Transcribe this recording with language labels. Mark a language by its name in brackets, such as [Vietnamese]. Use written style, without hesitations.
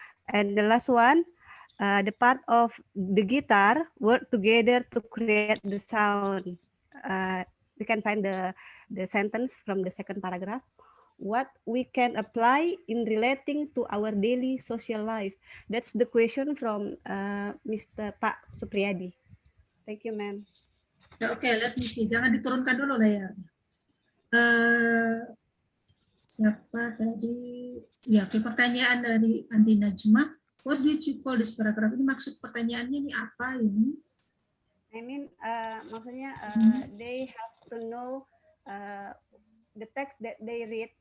[English] And the last one, the part of the guitar work together to create the sound. We can find the sentence from the second paragraph. What we can apply in relating to our daily social life. That's the question from Mr. Pak Supriyadi. Thank you, ma'am. Oke, let me see. [Indonesian] Jangan diturunkan dulu layarnya. Siapa tadi? Ya, pertanyaan dari Andi Najma. [English] What did you call this paragraph? [Indonesian] Ini maksud pertanyaannya ini apa ini? [English] I mean, maksudnya they have to know the text that they read.